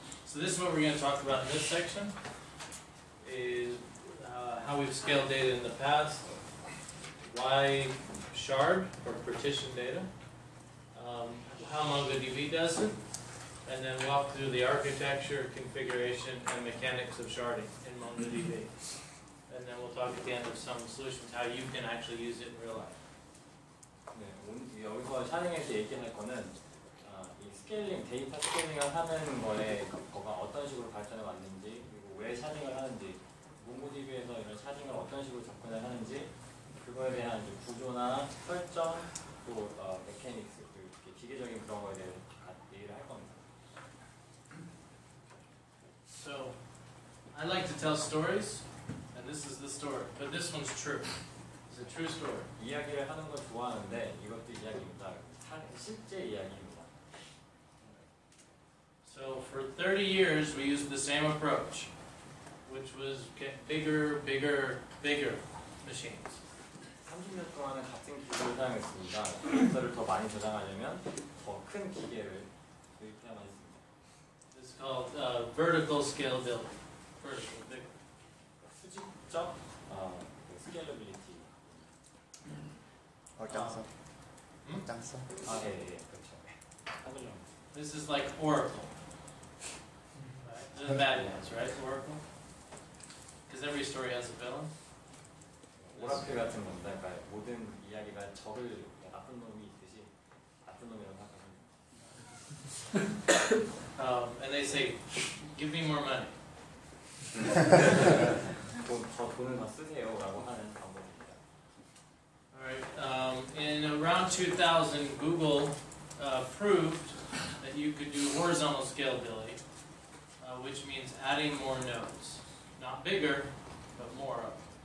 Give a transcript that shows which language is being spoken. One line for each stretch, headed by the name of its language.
English: So this is what we're going to talk about in this section, is how we've scaled data in the past, why shard or partition data, how MongoDB does it, and then walk through the architecture, configuration, and mechanics of sharding in MongoDB. And then we'll talk at the end of some solutions, how you can actually use it in real life.
Korean: 네, 여기서 샤딩에서 얘기할 거는 이 스케일링, 데이터 스케일링을 하는 거가 어떤 식으로 발전해 왔는지, 그리고 왜 샤딩을 하는지, 몽고DB에서 이런 샤딩을 어떤 식으로 접근을 하는지, 그거에 대한 이제 구조나 설정, 또 메커닉스, 그 기계적인 그런 거에 대해서 얘기를 할 겁니다.
English: So, I like to tell stories, and this is the story, but this one's true. It's a true story.
Korean: 이야기를 하는 걸 좋아하는데 이것도 이야기입니다. 실제 이야기입니다.
English: So for 30 years we used the same approach, which was get bigger, bigger, bigger machines.
Korean: 30년 동안은 같은 기계를 사용했습니다. 데이터를 더 많이 저장하려면 더 큰 기계를 도입해야만 했습니다.
English: This is called vertical scalability. Vertical, bigger.
Korean: 수직적 스케일러빌리티. 확장성. 확장성. 아, 예, 그렇죠.
English: This is like Oracle. Right? The bad ones, right? Oracle. Because every story has a villain.
Korean: 오라클 같은 겁니다. 그러니까 모든 이야기가 적을 나쁜 놈이 있듯이 나쁜 놈이라고 생각합니다.
English: And they say, "Give me more money."
Korean: 돈을 더 쓰세요라고 하는 방법입니다.
English: All right. In around 2000, Google proved that you could do horizontal scalability, which means adding more nodes, not bigger, but more of.